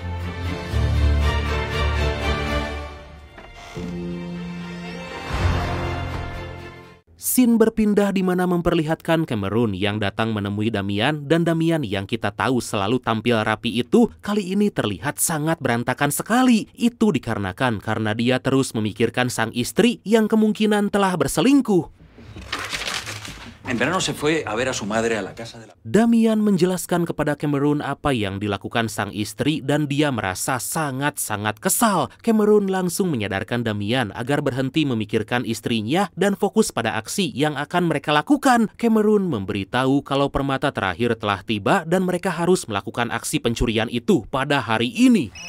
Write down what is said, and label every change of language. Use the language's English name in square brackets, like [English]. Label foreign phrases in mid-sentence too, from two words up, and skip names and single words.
[Indonesian] Scene berpindah di mana memperlihatkan Cameron yang datang menemui Damian dan Damian yang kita tahu selalu tampil rapi itu kali ini terlihat sangat berantakan sekali. Itu dikarenakan karena dia terus memikirkan sang istri yang kemungkinan telah berselingkuh. [Spanish] En verano se fue a ver a su madre a la casa de la... [Indonesian] Damian menjelaskan kepada Cameron apa yang dilakukan sang istri dan dia merasa sangat-sangat kesal. Cameron langsung menyadarkan Damian agar berhenti memikirkan istrinya dan fokus pada aksi yang akan mereka lakukan. Cameron memberitahu kalau permata terakhir telah tiba dan mereka harus melakukan aksi pencurian itu pada hari ini.